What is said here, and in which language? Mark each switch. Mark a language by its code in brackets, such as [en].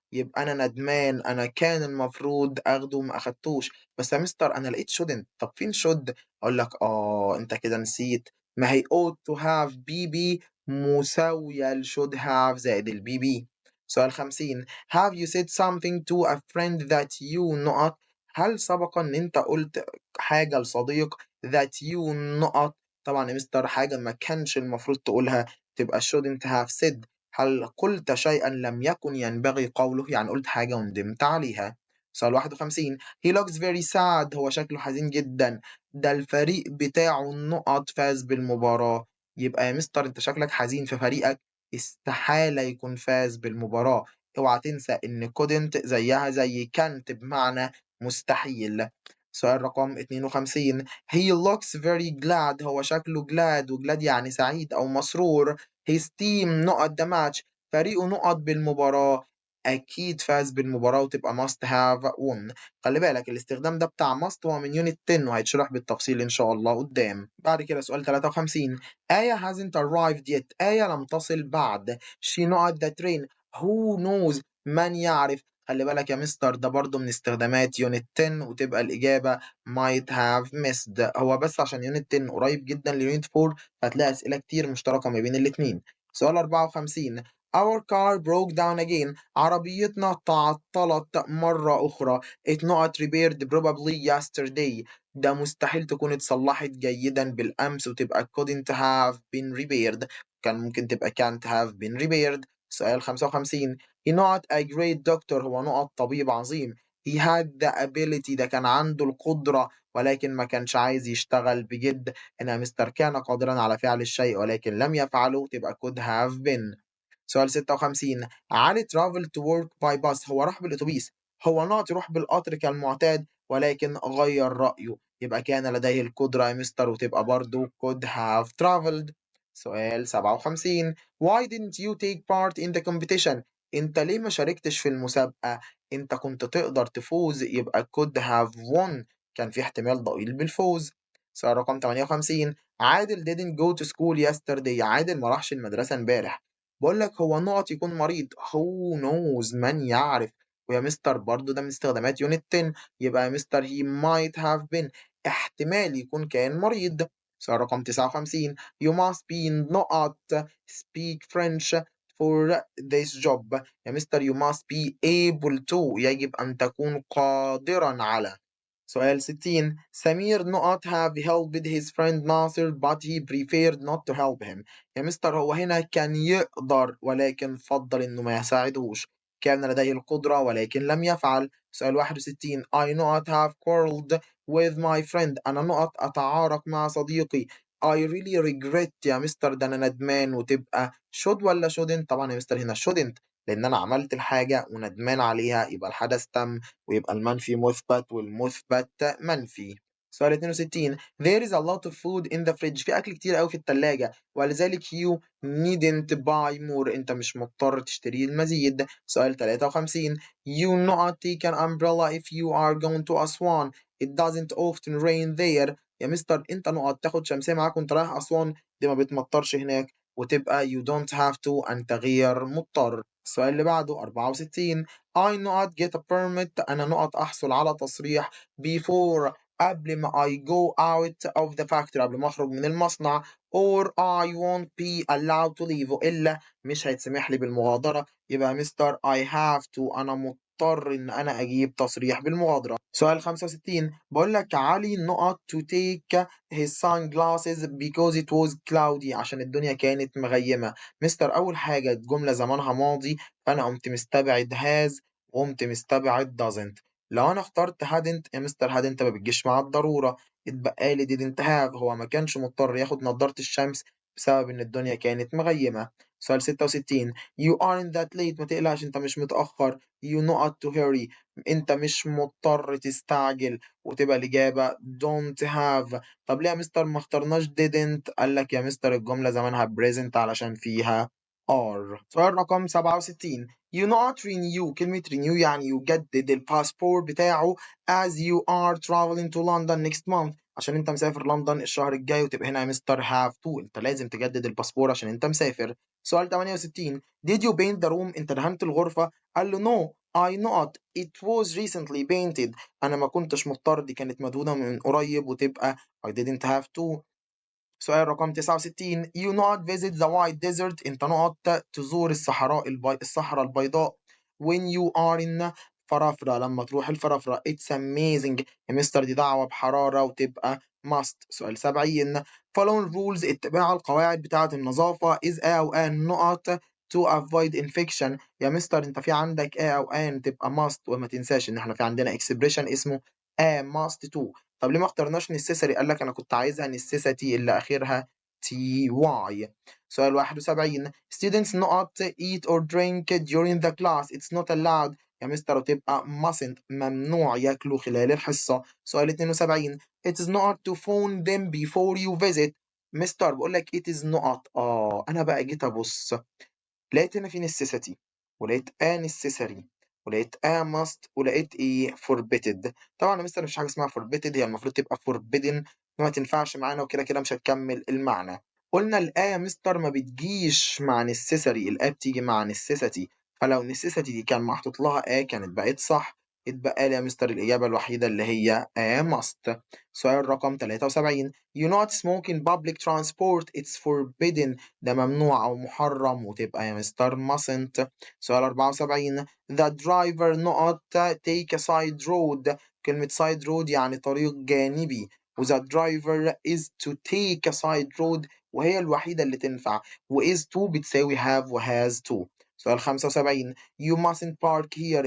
[ar] يبقى أنا ندمان، أنا كان المفروض آخده وما أخدتوش. بس يا مستر أنا لقيت shouldn't. طب فين should؟ أقول لك أنت كده نسيت. ما هي ought to have BB مساوية ل should have زائد الBB. [en] سؤال 50 Have you said something to a friend that you [ar] نقط هل سبق إن أنت قُلت حاجة لصديق [en] that you نقط. [ar] طبعًا يا مستر حاجة ما كانش المفروض تقولها تبقى shouldn't have said. هل قُلت شيئًا لم يكن ينبغي قوله؟ يعني قُلت حاجة وندمت عليها. [en] سؤال 51 he looks very sad. [ar] هو شكله حزين جدًا. ده الفريق بتاعه النقط فاز بالمباراة. يبقى يا مستر أنت شكلك حزين في فريقك استحالة يكون فاز بالمباراة. اوعى تنسى إن couldn't زيها زي can't بمعنى مستحيل. [en] سؤال رقم 52 He looks very glad. [ar] هو شكله glad، وglad يعني سعيد أو مسرور. [en] His team نقط ده match. [ar] فريقه نقط بالمباراة. أكيد فاز بالمباراة وتبقى [en] must have won. [ar] خلي بالك الاستخدام ده بتاع must هو من unit 10 وهيتشرح بالتفصيل إن شاء الله قدام. بعد كده سؤال 53 آية [en] hasn't arrived yet. [ar] آية لم تصل بعد. [en] She نقط the train. Who knows [ar] من يعرف. خلّي بالك يا مستر ده برضه من استخدامات unit 10 وتبقى الإجابة [en] might have missed. [ar] هو بس عشان unit 10 قريب جدًا لunit 4 فهتلاقي أسئلة كتير مشتركة ما بين الاتنين. [en] سؤال 54 Our car broke down again. [ar] عربيتنا تعطّلت مرّة أخرى. [en] It not repaired probably yesterday. [ar] ده مستحيل تكون اتصلّحت جيدًا بالأمس وتبقى [en] couldn't have been repaired. [ar] كان ممكن تبقى [en] can't have been repaired. سؤال 55 He not a great doctor. [ar] هو نقط طبيب عظيم. [en] He had the ability. [ar] ده كان عنده القدرة ولكن ما كانش عايز يشتغل بجد. هنا مستر كان قادرًا على فعل الشيء ولكن لم يفعله تبقى could have been. [en] سؤال 56 علي travel to work by bus. [ar] هو راح بالأتوبيس. هو نقط يروح بالقطر كالمعتاد ولكن غيّر رأيه. يبقى كان لديه القدرة يا مستر وتبقى برضه [en] could have traveled. [ar] سؤال 57 [en] Why didn't you take part in the competition؟ [ar] أنت ليه ما شاركتش في المسابقة؟ أنت كنت تقدر تفوز يبقى [en] could have won. [ar] كان في احتمال ضئيل بالفوز. سؤال رقم 58 [en] عادل didn't go to school yesterday. [ar] عادل ما راحش المدرسة امبارح. باقول لك هو نقط يكون مريض. [en] who knows [ar] من يعرف. ويا مستر برضه ده من استخدامات unit 10 يبقى يا مستر [en] he might have been [ar] احتمال يكون كان مريض. [en] سؤال رقم 59 you must be نقط speak French for this job. [ar] يا مستر [en] you must be able to [ar] يجب أن تكون قادرًا على. [en] سؤال 60 سمير not have helped his friend ناصر but he preferred not to help him. [ar] يا مستر هو هنا كان يقدر ولكن فضل إنه ما يساعدهوش. كان لديه القدرة ولكن لم يفعل. [en] سؤال 61 I not have quarreled with my friend. [ar] أنا نقط أتعارك مع صديقي. [en] I really regret [ar] يا مستر ده أنا ندمان وتبقى should ولا shouldn't؟ طبعا يا مستر هنا shouldn't لأن أنا عملت الحاجة وندمان عليها يبقى الحدث تم ويبقى المنفي مثبت والمثبت منفي. [en] سؤال 62 There is a lot of food in the fridge. [ar] في أكل كتير أوي في التلاجة ولذلك [en] you needn't buy more. [ar] أنت مش مضطر تشتري المزيد. [en] سؤال 53 You not take an umbrella if you are going to أسوان. It doesn't often rain there. [ar] يا مستر أنت نقط تاخد شمسية معاك وأنت رايح أسوان دي ما بتمطرش هناك وتبقى [en] you don't have to [ar] أنت غير مضطر. [en] السؤال اللي بعده 64 I not get a permit. [ar] أنا نقط أحصل على تصريح before قبل ما [en] I go out of the factory [ar] قبل ما أخرج من المصنع [en] or I won't be allowed to leave [ar] وإلا مش هيتسمح لي بالمغادرة. يبقى مستر [en] I have to [ar] أنا مضطر إن أنا أجيب تصريح بالمغادرة. سؤال 65 بقول لك علي نقط [en] to take his sunglasses because it was cloudy [ar] عشان الدنيا كانت مغيمة. مستر أول حاجة الجملة زمانها ماضي فأنا قمت مستبعد has وقمت مستبعد doesn't. لو أنا اخترت hadn't يا مستر hadn't ما بتجيش مع الضرورة اتبقى لي [en] didn't have. [ar] هو ما كانش مضطر ياخد نضارة الشمس بسبب إن الدنيا كانت مغيمة. [en] سؤال 66 you aren't that late. [ar] ما تقلقش أنت مش متأخر. [en] you not to hurry. [ar] أنت مش مضطر تستعجل وتبقى الإجابة [en] don't have. [ar] طب ليه يا مستر ما اخترناش didn't؟ قال لك يا مستر الجملة زمانها present علشان فيها are. [en] سؤال رقم 67 you not renew. [ar] كلمة renew يعني يجدد الباسبور بتاعه [en] as you are traveling to London next month [ar] عشان انت مسافر لندن الشهر الجاي وتبقى هنا يا مستر [en] have to. [ar] انت لازم تجدد الباسبور عشان انت مسافر. [en] سؤال 68 did you paint the room؟ [ar] انت دهنت الغرفة؟ [en] قال له no I not it was recently painted. [ar] انا ما كنتش مضطر دي كانت مدهونة من قريب وتبقى [en] I didn't have to. سؤال رقم 69 you not visit the white desert. [ar] انت نقط تزور الصحراء البيضاء [en] when you are in [ar] فرافرة لما تروح الفرافرة. [en] it's amazing [ar] يا مستر دي دعوة بحرارة وتبقى must. [en] سؤال 70 following rules [ar] اتباع القواعد بتاعة النظافة [en] is a أو an نقط to avoid infection. [ar] يا مستر انت في عندك a أو an تبقى must وما تنساش ان احنا في عندنا expression اسمه [en] a must to. [ar] طب ليه ما اخترناش necessary؟ قال لك انا كنت عايزها necessity اللي اخرها تي واي. [en] سؤال 71 students not eat or drink during the class it's not allowed. [ar] يا مستر وتبقى mustn't ممنوع ياكلوا خلال الحصة. [en] سؤال 72 it is not to phone them before you visit. [ar] مستر بقول لك [en] it is not [ar] انا بقى جيت ابص لقيت هنا في necessity ولقيت necessary ولقيت must ولقيت forbidden. طبعا يا مستر مفيش حاجة اسمها forbidden هي المفروض تبقى forbidden ما تنفعش معانا وكده كده مش هتكمل المعنى. قلنا الآية يا مستر ما بتجيش مع necessary الآية بتيجي مع necessity فلو necessity دي كان محطوط لها كانت بقت صح. اتبقى لي يا مستر الإجابة الوحيدة اللي هي must. [en] سؤال رقم 73 you not smoke in public transport it's forbidden. [ar] ده ممنوع أو محرم وتبقى يا مستر mustn't. [en] سؤال 74 the driver نقط take a side road. [ar] كلمة side road يعني طريق جانبي و [en] the driver is to take a side road [ar] وهي الوحيدة اللي تنفع و is to بتساوي have و has to. [en] سؤال 75 you mustn't park here.